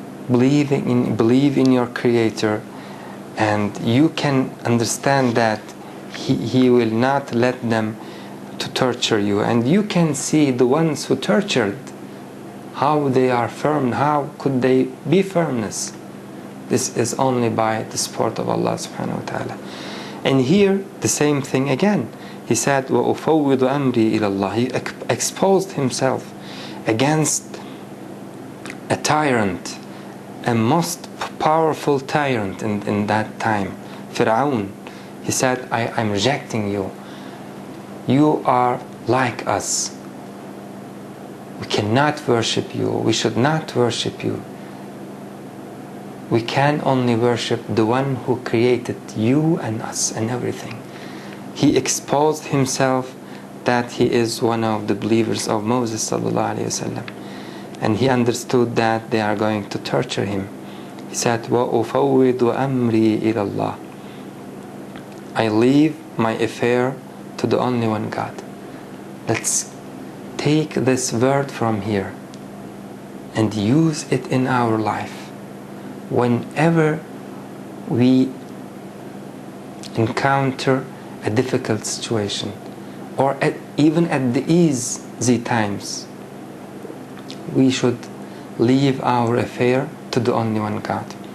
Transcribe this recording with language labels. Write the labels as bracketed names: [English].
[English] Believe in your Creator, and you can understand that He will not let them to torture you. And you can see the ones who tortured, how they are firm. How could they be firmness? This is only by the support of Allah subhanahu wa ta'ala. And here the same thing again. [Arabic] He said, وَأُفَوِّضُ أَمْرِي إِلَى اللَّهِ. [English] He exposed himself against a tyrant, a most powerful tyrant in that time, Fir'aun. He said, I'm rejecting you. You are like us. We cannot worship you. We should not worship you. We can only worship the one who created you and us and everything. He exposed himself that he is one of the believers of Moses sallallahu alaihi wasallam, and he understood that they are going to torture him. [Arabic] He said, وَأُفَوِّضُ أَمْرِي إِلَى اللَّهِ. [English] I leave my affair to the only one God. Let's take this word from here and use it in our life. Whenever we encounter a difficult situation, or even at the easy times, we should leave our affair to the only one God.